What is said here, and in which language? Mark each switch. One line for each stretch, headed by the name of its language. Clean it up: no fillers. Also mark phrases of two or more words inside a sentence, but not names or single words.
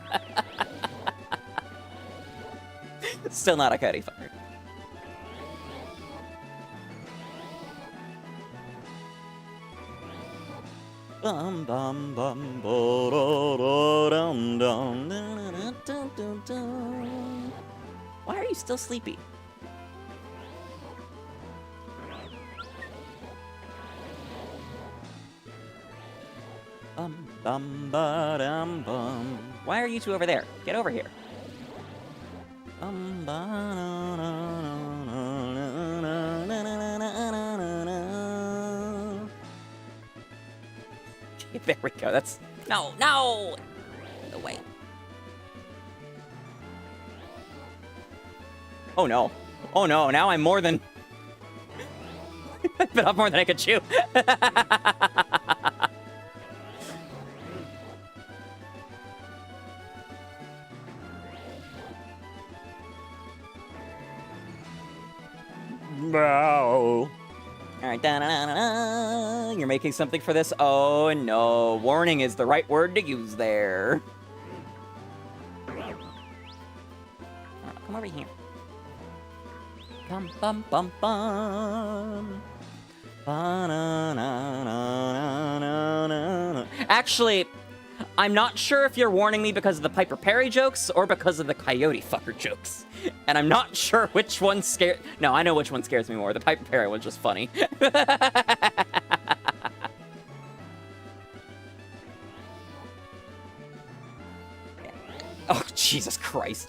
English: Still not a coyote fucker. Bum bum bum dum dum. Why are you still sleepy? Bum bum ba dum bum. Why are you two over there? Get over here. Bum ba na na na na na na na na. There we go. That's no. No, wait. Oh no. Oh no. Now I'm more than. I've been off more than I could chew. No. Alright, da-na-na-na-na. You're making something for this? Oh no. Warning is the right word to use there. Right, come over here. Bum bum bum bum. Ba-na-na-na-na-na-na. Actually, I'm not sure if you're warning me because of the Piper Parry jokes or because of the coyote fucker jokes. And I'm not sure which one scares... No, I know which one scares me more. The Piper Parry one's just funny. Oh, Jesus Christ.